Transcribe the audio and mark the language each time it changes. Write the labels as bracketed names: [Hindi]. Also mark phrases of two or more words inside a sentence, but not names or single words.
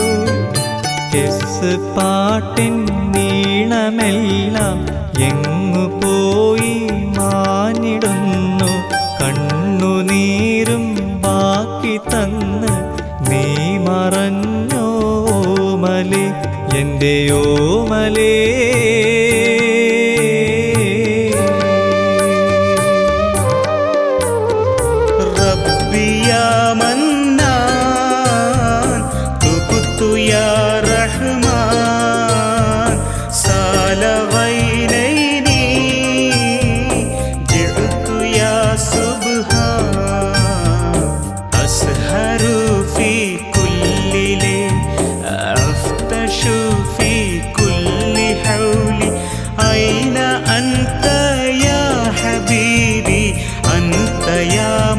[Malayalam] കെസ് പാട്ടിൻ നീളമെല്ലാം എങ്ങു പോയി മാഞ്ഞിടുന്നു. കണ്ണുനീരും ബാക്കി തന്ന് നീ മറഞ്ഞോമലേ എൻ്റെ ഓമലേ. [Arabic] يا منان تبت يا رحمن سال عينيني جئت يا سبحان أسهر في كل ليل أفتش في كل حول أين أنت يا حبيبي أنت يا